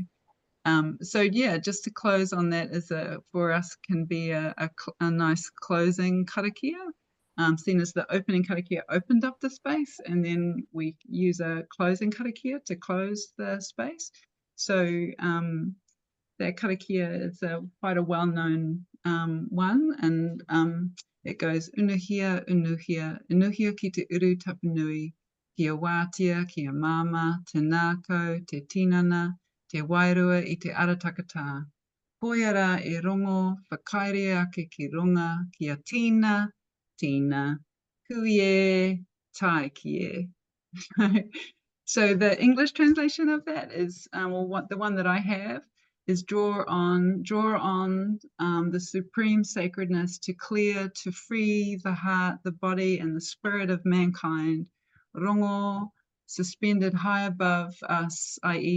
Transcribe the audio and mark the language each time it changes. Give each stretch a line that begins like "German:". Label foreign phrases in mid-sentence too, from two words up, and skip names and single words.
English: So yeah, just to close on that, for us can be a nice closing karakia, seen as the opening karakia opened up the space, and then we use a closing karakia to close the space. So that karakia is quite a well-known one, and it goes
Māori: unuhia, unuhia, unuhia ki te uru tapunui, kia wātia, kia mama, te nākau, te tinana, te wairua i te aratakata. Koiara e rongo, whakaere ake ki runga, kia tina, tina, kui e, tai ki e.
English: So the English translation of that is, the one that I have, is draw on the supreme sacredness to clear, to free the heart, the body, and the spirit of mankind. Rongo, suspended high above us, i.e.